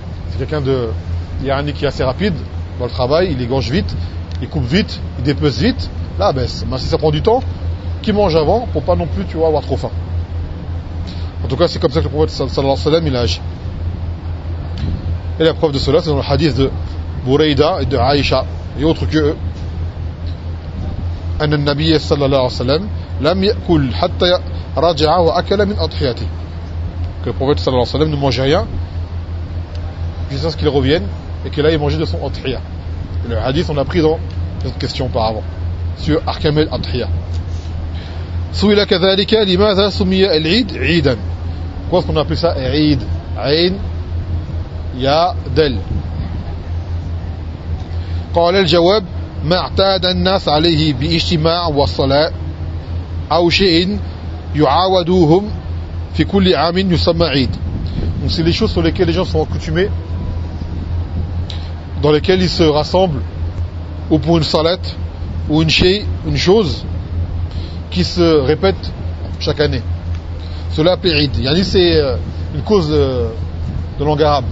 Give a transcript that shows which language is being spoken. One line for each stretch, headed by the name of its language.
French: C'est quelqu'un de... Il y a un qui est assez rapide dans le travail, il égorge vite, il coupe vite, il dépèse vite. Là ben si ça prend du temps, qu'il mange avant pour pas non plus tu vois, avoir trop faim. En tout cas c'est comme ça que le prophète sallallahu alayhi wa sallam il agit. Et la preuve de cela c'est dans le hadith de Bouraïda et de Aïcha et autres que eux.
Arabic: أن النبي صلى الله عليه وسلم لم يأكل حتى رجع وأكل من أضحيته.
French: Que le prophète
Arabic: صلى الله عليه وسلم
French: ne mange rien jusqu'à ce qu'il revienne et qu'il aille manger de son adhiya. Le hadith on l'a pris dans cette question auparavant sur
Arabic: أحكام الأضحية. سئل كذلك لماذا سمي العيد عيدا.
French: Quoi est-ce qu'on appelle ça
Arabic: عيد عين يا دل. قال الجواب ما اعتاد الناس عليه باجتماع والصلاة أو شيء يعاودوهم في كل عام يسمى عيد.
French: Donc c'est les choses sur lesquelles les gens sont accoutumés, dans lesquelles ils se rassemblent, ou pour une salat, ou une chose qui se répète chaque année. Cela appelé عيد. Yani c'est une cause de langue arabe.